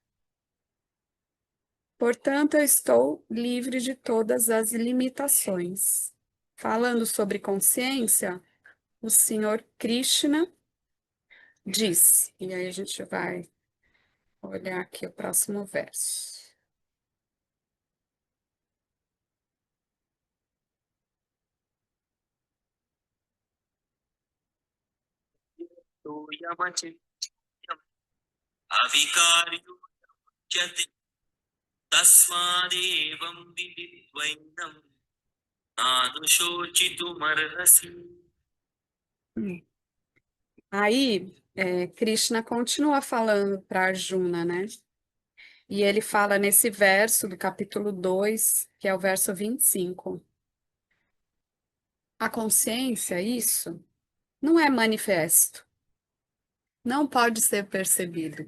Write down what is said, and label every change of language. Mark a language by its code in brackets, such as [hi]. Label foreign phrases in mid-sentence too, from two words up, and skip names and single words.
[pt] Portanto, eu estou livre de todas as limitações. Falando sobre consciência, o Senhor Krishna diz, e aí a gente vai olhar aqui o próximo verso. [sa] अविकार्योच्यते तस्मादेवं विदित्वैनं नानुशोचितुमर्हसि. [pt] Aí, Krishna continua falando para Arjuna, né? E ele fala nesse verso do capítulo 2, que é o verso 25. A consciência, isso, não é manifesto, não pode ser percebido.